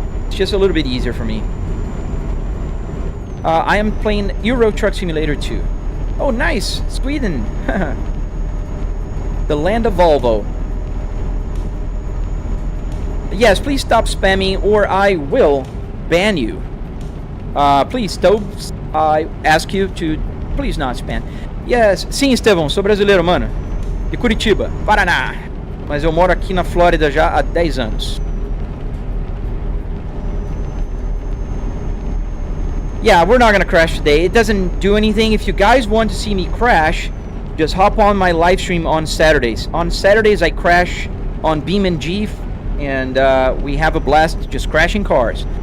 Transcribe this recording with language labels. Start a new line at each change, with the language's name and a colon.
English: Just a little bit easier for me. I am playing Euro Truck Simulator 2. Oh, nice! Sweden! The land of Volvo. Yes, please stop spamming or I will ban you. Please, Stobes, I ask you to please not spam.
Portuguese: Yes, sim, Estevão, sou brasileiro, mano. De Curitiba, Paraná. Mas eu moro aqui na Flórida já há 10 anos.
English: Yeah, we're not gonna crash today. It doesn't do anything. If you guys want to see me crash, just hop on my live stream on Saturdays. On Saturdays, I crash on Beam and G, and we have a blast just crashing cars.